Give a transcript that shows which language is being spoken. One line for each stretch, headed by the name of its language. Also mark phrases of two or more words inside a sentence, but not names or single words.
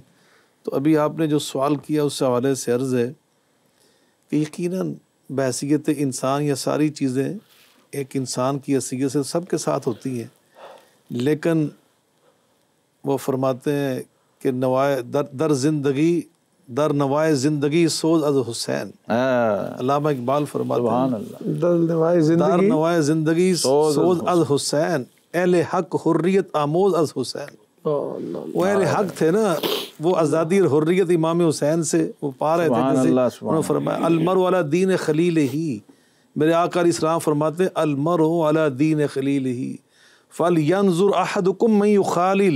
Urdu: تو ابھی آپ نے جو سوال کیا اس حوالے سے عرض ہے کہ یقیناً بحیثیت انسان یہ ساری چیزیں ایک انسان کی حیثیت سے سب کے ساتھ ہوتی ہیں، لیکن وہ فرماتے ہیں کہ
Persian: نوائے در زندگی در نوائے زندگی سوز از حسین.
Urdu: علامہ اقبال فرماتے ہیں
Arabic: سبحان اللہ.
Persian: در نوائے زندگی سوز از حسین، اہل حق حریت آموز از حسین.
Urdu: وہ اہل حق تھے نا، وہ آزادی اور حریت امام حسین سے وہ پا رہے تھے. انہوں نے فرمایا
Arabic: المرء علی دین خلیلہ،
Urdu: میرے آقا
Arabic: علیہ السلام
Urdu: فرماتے ہیں
Arabic: المرء علی دین خلیلہ فلینظر احدکم من یخالل.